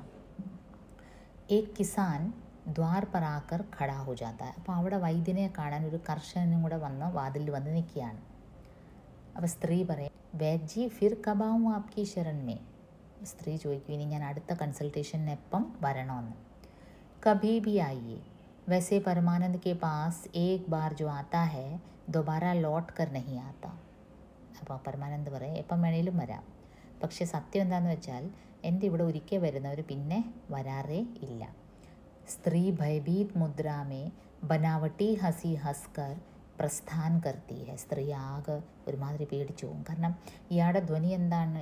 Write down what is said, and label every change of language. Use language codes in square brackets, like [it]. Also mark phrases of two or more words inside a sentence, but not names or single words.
[hi] एक किसान द्वार पर आकर खड़ा हो जाता. [ml] അപ്പോൾ അവിടെ വൈദ്യനെ കാണാൻ ഒരു കർഷകനും കൂടെ വാതിലിൽ വന്ന് നിൽക്കുകയാണ്. അപ്പോൾ സ്ത്രീ പറയും, [hi] वैद्य फिर कब आऊं आपकी शरण में. [ml] സ്ത്രീ ചോദിക്കും, ഇനി ഞാൻ അടുത്ത കൺസൾട്ടേഷന് എപ്പം വരണമെന്ന്. [hi] कभी भी आइये. वैसे परमानंद के पास एक बार जो आता है दोबारा लौट कर नहीं आता. [ml] അപ്പോൾ പരമാനന്ദ് പറയും, എപ്പം വേണേലും വരാം, പക്ഷെ സത്യം എന്താണെന്ന് വെച്ചാൽ എൻ്റെ ഇവിടെ ഒരിക്കൽ വരുന്നവർ പിന്നെ വരാറേ ഇല്ല. [hi] स्त्री भयभीत मुद्रा में बनावटी हंसी हंसकर प्रस्थान करती है. [ml] സ്ത്രീ ആകെ ഒരുമാതിരി പേടിച്ചു പോകും. കാരണം ഇയാളുടെ ധ്വനി എന്താണ്?